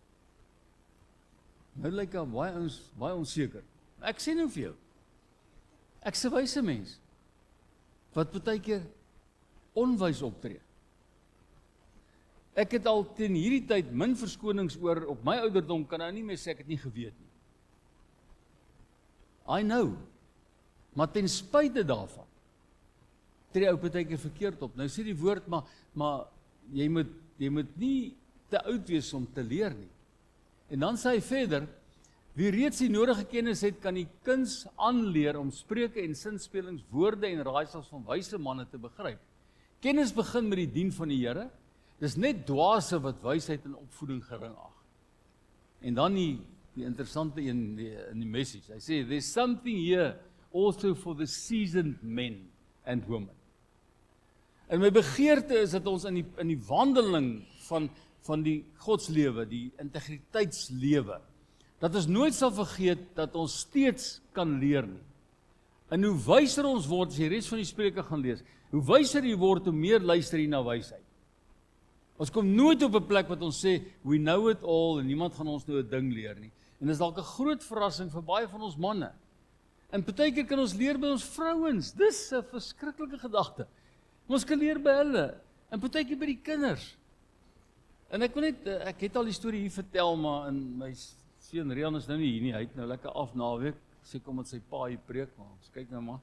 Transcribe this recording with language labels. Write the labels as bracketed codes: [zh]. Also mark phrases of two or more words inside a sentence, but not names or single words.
[af] Nou lyk al baie ons baie onseker. Ek sê nou vir jou, ek's 'n wyse mens, wat baie keer onwys optree. Ek het al teen hierdie tyd min verskonings oor, op my ouderdom kan nou nie meer sê ek het nie geweet nie. [en] I know, [af] maar ten spyte daarvan, tree ou baie keer verkeerd op. Nou sê die woord, maar jy moet nie te oud wees om te leer nie. En dan sê hy verder, wie reeds die nodige kennis het, kan die kuns aanleer om spreuke en sinspelings, woorde en raaisels van wyse manne te begryp. Kennis begin met die dien van die Here. Dis net dwaase wat wysheid en opvoeding gering ag. En dan die interessante een in die message. Hy sê, [en] there's something here also for the seasoned men and women. [af] En my begeerte is dat ons in die wandeling van die godslewe, die integriteitslewe, dat ons nooit sal vergeet dat ons steeds kan leer nie. En hoe wyser ons word, as jy res van die Spreuke gaan lees, hoe wyser jy word, hoe meer luister jy na wysheid. Ons kom nooit op 'n plek wat ons sê, [en] we know it all, [af] en niemand gaan ons nou 'n ding leer nie. En dis dalk 'n groot verrassing vir baie van ons manne. En partykeer kan ons leer by ons vrouens, dis 'n verskriklike gedagte. Ons kan leer by hulle, en partykeer by die kinders. En ek het al die storie hier vertel, maar in my seun Rian is nou nie hier nie, hy het nou lekker af naweek, seker omdat sy pa hier preek, maar ons kyk nou maar.